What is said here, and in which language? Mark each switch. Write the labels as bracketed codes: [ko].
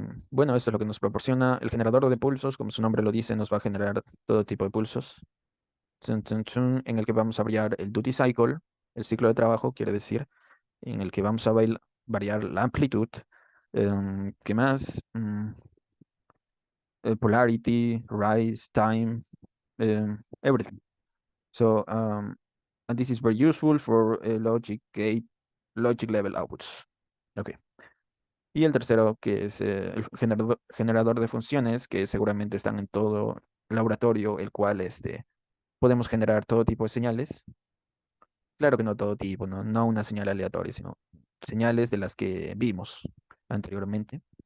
[es] Bueno, esto es lo que nos proporciona el generador de pulsos, como su nombre lo dice, nos va a generar todo tipo de pulsos. Chun, chun, chun, en el que vamos a variar el duty cycle, el ciclo de trabajo, quiere decir, en el que vamos a variar la amplitud. ¿Qué más? [en] Polarity, rise, time, everything. So, and this is very useful for logic gate, logic level outputs. Okay. [es] Y el tercero, que es el generador de funciones, que seguramente están en todo laboratorio, el cual podemos generar todo tipo de señales. Claro que no todo tipo, no una señal aleatoria, sino señales de las que vimos anteriormente.